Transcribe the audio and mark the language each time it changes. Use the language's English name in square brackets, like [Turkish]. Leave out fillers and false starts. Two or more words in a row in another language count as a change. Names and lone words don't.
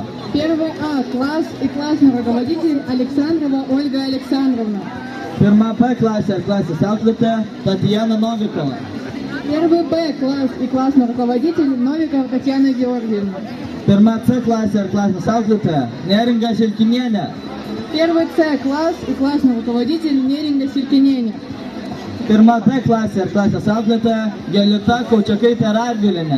[Russian] 1А класс и классный руководитель Александрова Ольга Александровна. [Lithuanian] Pirma B klasė ir klasės auklėtoja Татьяна Новикова. [Russian] 1Б класс и классный руководитель Новикова Татьяна Георгиевна. [Lithuanian] Pirma C klasė ir klasės auklėtoja Neringa Žilkinienė. [Russian] 1С класс и классный руководитель Неринга Силькиненя. [Lithuanian] Pirma D klasė ir klasės auklėtoja Jolita Kaučiakaitė Radvilienė.